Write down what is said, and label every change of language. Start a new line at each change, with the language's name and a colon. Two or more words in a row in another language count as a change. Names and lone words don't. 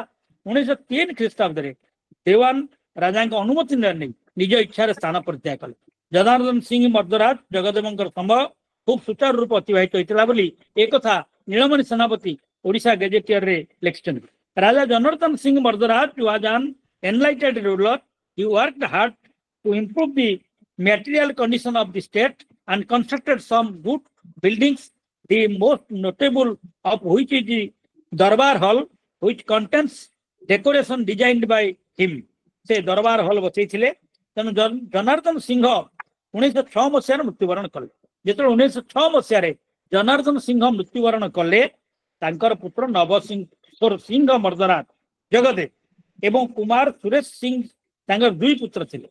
Odia: 1903 ଖ୍ରୀଷ୍ଟାବ୍ଦରେ ଦେୱାନ ରାଜାଙ୍କ ଅନୁମତି ନେଇ ନିଜ ଇଚ୍ଛାରେ ସ୍ଥାନ ପରିତ୍ୟାଗ କଲେ। ଜନାର୍ଦ୍ଦନ ସିଂହ ମର୍ଦ୍ଦରାଜ ଜଗଦେବଙ୍କର ସମୟ ଖୁବ୍ ସୁଚାରୁ ରୂପେ ଅତିବାହିତ ହୋଇଥିଲା ବୋଲି ଏକଥା ନୀଳମଣି ସେନାପତି ଓଡ଼ିଶା ଗେଜେଟିୟରରେ ଲେଖିଛନ୍ତି।
English: ରାଜା ଜନାର୍ଦ୍ଦନ ସିଂହ ମର୍ଦ୍ଦରାଜ was an enlightened ruler. He worked hard to improve the material condition of the state and constructed some good buildings, the most notable of which is the Darbar Hall, which contains decoration designed by him.
Odia: ସେ ଦରବାର ହଲ୍ ବସେଇଥିଲେ। ତେଣୁ ଜନାର୍ଦ୍ଦନ ସିଂହ 1906 ମସିହାରେ ମୃତ୍ୟୁବରଣ କଲେ। ଯେତେବେଳେ 1906 ମସିହାରେ ଜନାର୍ଦ୍ଦନ ସିଂହ ମୃତ୍ୟୁବରଣ କଲେ, ତାଙ୍କର ପୁତ୍ର ନବକିଶୋର ସିଂହ ମର୍ଦ୍ଦରାଜ ଜଗଦେବ ଏବଂ କୁମାର ସୁରେଶ ସିଂହ ତାଙ୍କର 2 ପୁତ୍ର ଥିଲେ।